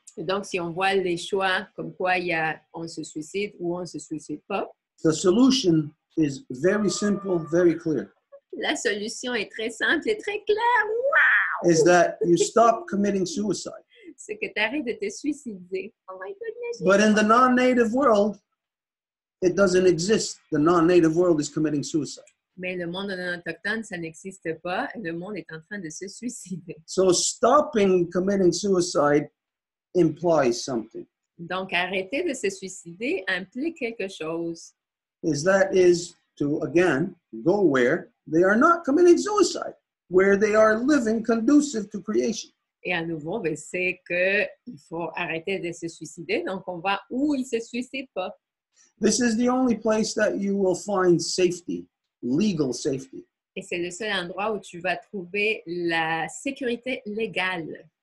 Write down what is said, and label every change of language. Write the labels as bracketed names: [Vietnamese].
[French] Et donc, si on voit les choix comme quoi il y a on se suicide ou on se suicide pas, [English] the solution is very simple, very clear. [French] La solution est très simple et très claire. [English] Wow! Is that you stop committing suicide. [French] C'est que tu arrêtes de te suicider. [English] Oh my goodness. But in the non-native world, it doesn't exist. The non-native world is committing suicide. [French] Mais le monde non autochtone, ça n'existe pas. Et le monde est en train de se suicider. [English] So stopping committing suicide implies something. [French] Donc, arrêter de se suicider implique quelque chose. [English] Is to, again, go where they are not committing suicide, where they are living conducive to creation. [French] Et à nouveau, ben, c'est qu'il faut arrêter de se suicider. Donc, on va où il ne se suicide pas. [English] This is the only place that you will find safety, legal safety. [French] Et c'est le seul endroit où tu vas trouver la sécurité légale.